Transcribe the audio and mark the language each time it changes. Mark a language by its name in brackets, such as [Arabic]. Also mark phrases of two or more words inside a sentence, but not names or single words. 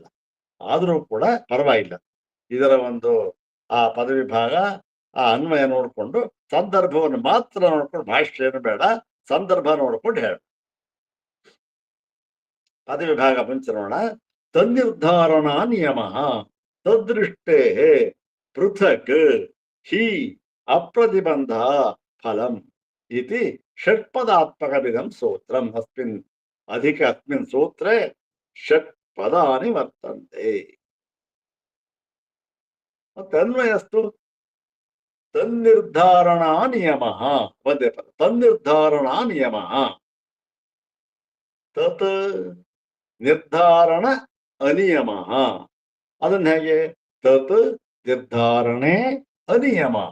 [Kannada] ಆದ್ರೂ ಕೂಡ ಪರವಾಗಿಲ್ಲ, ಇದರ ಒಂದು ಆ ಪದವಿ ಭಾಗ ಆ ಅನ್ವಯ ನೋಡ್ಕೊಂಡು ಸಂದರ್ಭವನ್ನು ಮಾತ್ರ ನೋಡ್ಕೊಂಡು, ಭಾಷ್ಯ ಏನು ಬೇಡ, ಸಂದರ್ಭ ನೋಡ್ಕೊಂಡು ಹೇಳ. ಪದವಿ ಭಾಗ ಮುಂಚೆ ನೋಡೋಣ. [Sanskrit] ತನ್ನಿರ್ಧಾರಣಾ ನಿಯಮ ತದೃಷ್ಟೇ ಪೃಥಕ್ ಹಿ ಅಪ್ರತಿಬಂಧ ಫಲಂ ಇತಿ ಷಟ್ಪದಾತ್ಮಕವಿದಂ ಸೂತ್ರಂ. ಅಸ್ಮಿನ್ ಸೂತ್ರೇ ಷಟ್ಪದಾನಿ ವರ್ತಂತೆ. ತನ್ವಯಸ್ತು ತನ್ನಿರ್ಧಾರಣಾ ನಿಯಮ. [Kannada] ಒಂದೇ ಪದ, [Sanskrit] ತನ್ನಿರ್ಧಾರಣಾ ನಿಯಮ. ತತ್ ನಿರ್ಧಾರಣ ಅನಿಯಮ. [Kannada] ಅದನ್ನ ಹೇಗೆ? [Sanskrit] ತತ್ ನಿರ್ಧಾರಣೆ ಅನಿಯಮ.